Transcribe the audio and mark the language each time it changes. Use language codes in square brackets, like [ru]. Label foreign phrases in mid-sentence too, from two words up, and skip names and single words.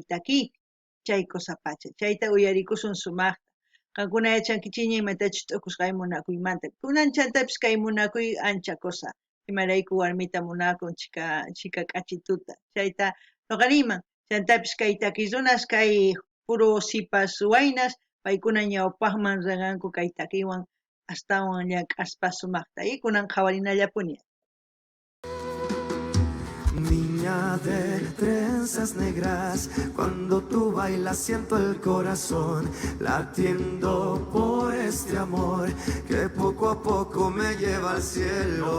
[qu] takiypi chay qosapacha chayta uyarikusun sumaqta qankuna yachankichiña imatachus t'ukusqay munakuymanta kunan chantapis kay munakuy ancha cosa imarayku warmita munakun chika k'achituta chayta noqa niyman chantapis kay takiy runas kay puro sipas waynas paykuna ñawpaqman riqanku kay takiywan astawan llank'aspa sumaqta y kunan qhawarinallapuni. [es] Niña de trenzas negras, cuando tú bailas siento el corazón latiendo por este amor que poco a poco me lleva al cielo.